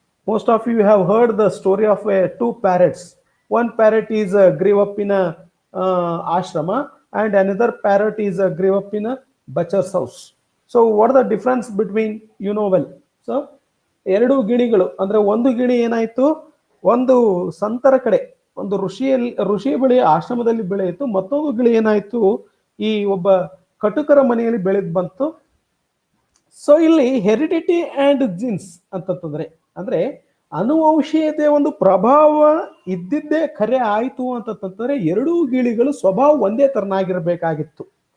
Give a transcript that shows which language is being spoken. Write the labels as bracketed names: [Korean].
[English] Most of you have heard the story of two parrots. One parrot is grew up in a ashrama and another parrot is grew up in a butcher's house. So what are the difference between, you know well. [Kannada] So ಎರಡು ಗಿಣಿಗಳು ಅಂದ್ರೆ, ಒಂದು ಗಿಣಿ ಏನಾಯ್ತು, ಒಂದು ಸಂತರ ಕಡೆ, ಒಂದು ಋಷಿಯ ಬಳಿ ಆಶ್ರಮದಲ್ಲಿ ಬೆಳೆಯಿತು. ಮತ್ತೊಂದು ಗಿಳಿ ಏನಾಯ್ತು, ಈ ಒಬ್ಬ ಕಟುಕರ ಮನೆಯಲ್ಲಿ ಬೆಳೆದ್ ಬಂತು. ಸೊ ಇಲ್ಲಿ ಹೆರಿಡಿಟಿ ಅಂಡ್ ಜೀನ್ಸ್ ಅಂತಂದ್ರೆ, ಅಂದ್ರೆ ಅನುವಂಶೀಯತೆಯ ಒಂದು ಪ್ರಭಾವ ಇದ್ದಿದ್ದೇ ಖರೆ ಆಯ್ತು ಅಂತಂದ್ರೆ ಎರಡೂ ಗಿಳಿಗಳು ಸ್ವಭಾವ ಒಂದೇ ತರನಾಗಿರ್ಬೇಕಾಗಿತ್ತು.